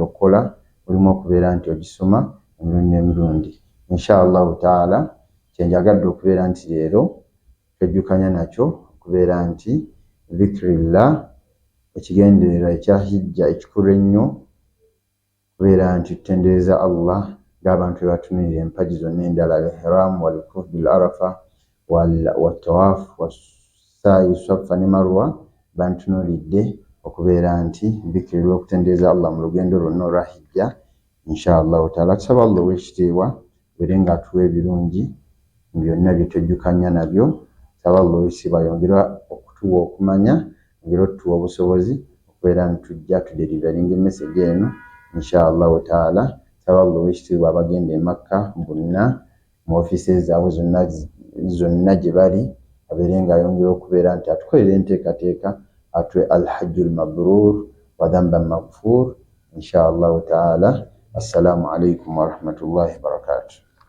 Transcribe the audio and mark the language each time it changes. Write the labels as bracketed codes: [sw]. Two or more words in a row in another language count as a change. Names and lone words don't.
[lg] okukola mulimu okubeera nti ogisoma emirundi n'emirundi [ar] إن شاء الله تعالى [lg] kyenjagadde okubeera nti leero twejjukanya nakyo okubeera nti dhikrillah ekigendererwa ekya hijja ekikulu ennyo kubeera nti tutendereza Allah ng'abantu bebatunulira empagi zonna endala [ar] الإحرام والوقوف بعرفة والطواف والسعي [lg] safa ne marwa bantunulidde okubeera nti dhikri lw'okutendereza Allah mu lugendo lwonna olwa hijja [ar] إن شاء الله تعالى [lg] tusaba Allah ow'ekitiibwa beere ng'atuwa ebirungi byonna bye twejjukanya nabyo saba Allah ow'ekitiibwa yongera okutuwa okumanya yongera otuwa obusobozi okubeera nti tujja tudeliveringa emesegi eno [ar] إن شاء الله تعالى [lg] saba Allah ow'ekitiibwa abagenda e Makka bonna mu ofiisi zaabwe zonna gye bali abeere ng'ayongera okubeera nti atukolera enteekateeka atwe [ar] الحج المبرور وذنب مغفور إن شاء الله تعالى. السلام عليكم ورحمة الله وبركاته.